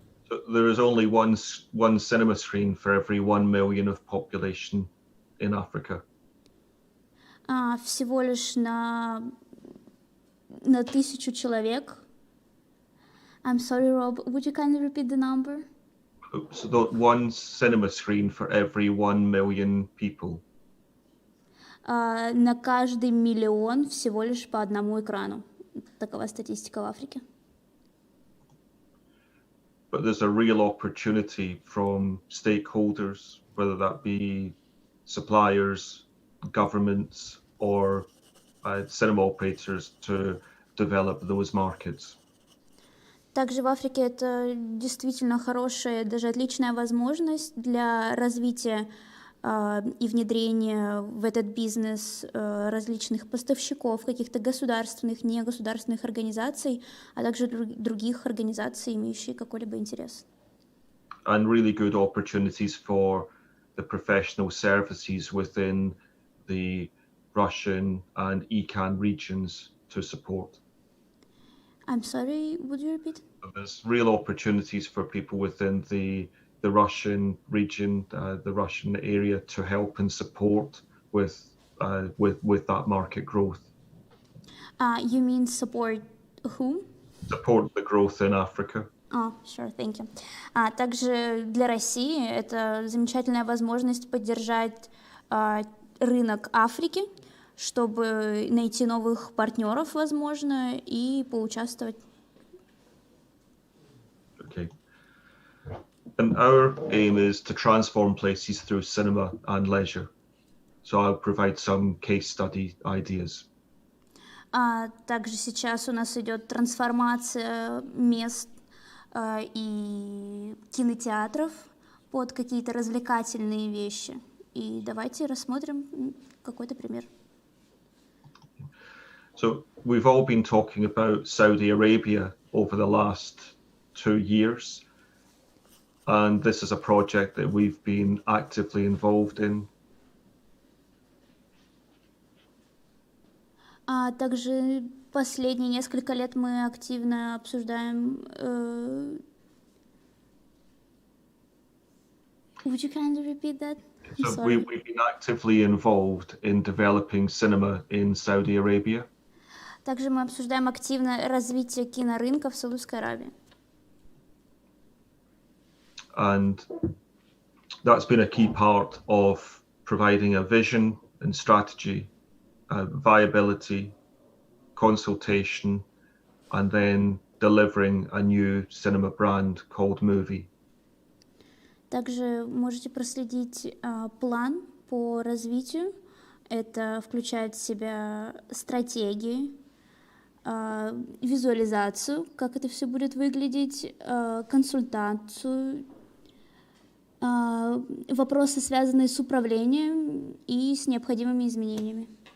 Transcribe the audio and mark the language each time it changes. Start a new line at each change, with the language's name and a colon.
English: So there is only one cinema screen for every 1 million of population in Africa.
Russian: Всего лишь на 1000 человек.
English: I'm sorry, Rob, would you kindly repeat the number? So one cinema screen for every 1 million people.
Russian: На каждый миллион всего лишь по одному экрану. Такова статистика в Африке.
English: But there's a real opportunity from stakeholders, whether that be suppliers, governments, or cinema operators to develop those markets.
Russian: Также в Африке это действительно хорошая, даже отличная возможность для развития и внедрения в этот бизнес различных поставщиков, каких-то государственных, негосударственных организаций, а также других организаций, имеющих какой-либо интерес.
English: And really good opportunities for the professional services within the Russian and ECAN regions to support. I'm sorry, would you repeat? There's real opportunities for people within the Russian region, the Russian area, to help and support with that market growth. You mean support whom? Support the growth in Africa. Sure, thank you.
Russian: Также для России это замечательная возможность поддержать рынок Африки, чтобы найти новых партнеров, возможно, и поучаствовать.
English: Okay. And our aim is to transform places through cinema and leisure. So I'll provide some case study ideas.
Russian: Также сейчас у нас идет трансформация мест и кинотеатров под какие-то развлекательные вещи. И давайте рассмотрим какой-то пример.
English: So we've all been talking about Saudi Arabia over the last 2 years. And this is a project that we've been actively involved in.
Russian: Также последние несколько лет мы активно обсуждаем.
English: Would you kindly repeat that? So we've been actively involved in developing cinema in Saudi Arabia.
Russian: Также мы обсуждаем активно развитие кинорынка в Саудовской Аравии.
English: And that's been a key part of providing a vision and strategy, viability, consultation, and then delivering a new cinema brand called Movie.
Russian: Также можете проследить план по развитию. Это включает в себя стратегии, визуализацию, как это все будет выглядеть, консультацию, вопросы, связанные с управлением и с необходимыми изменениями.